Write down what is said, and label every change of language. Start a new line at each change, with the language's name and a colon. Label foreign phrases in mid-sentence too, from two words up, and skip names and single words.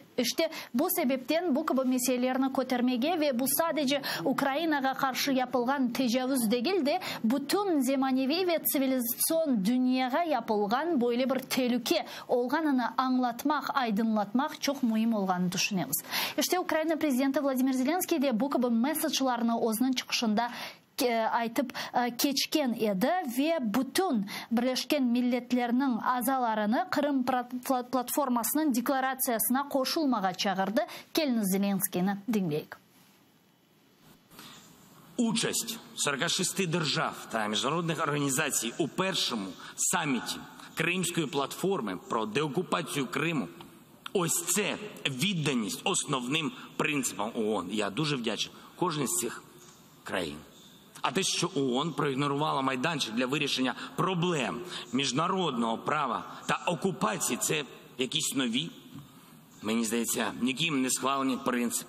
Crimean Tatar: İşte bu sebepten bu gibi meselelerini kötürmege ve bu sadece Ukrayna'ya karşı yapılgan tecavüz değildi, bütün zemanevi ve sivilizasyon dünyaya yapılgan böyle bir tehlike olganını anlatmak, aydınlatmak çok mühim olganı düşünüyoruz. İşte Ukrayna Prezidenti Vladimir Zelenskiy de bu gibi mesajlarını o'zining çıkışında aytıp keçken edi ve bütün Birleşken Milletlerinin azalarını Kırım platformasının deklaratsiyasına koşulmağa çağırdı. Keliniz Зеленский'ni dinleyik.
Ukrainian: Участь 46 держав та міжнародних організацій у першому саміті Кримської платформи про деокупацію Криму – ось це відданість основним принципам ООН. Я дуже вдячний кожній з цих країн. А те, що ООН проігнорувала майданчик для вирішення проблем міжнародного права та окупації, це якісь нові, мені здається, ніким не схвалені принципи.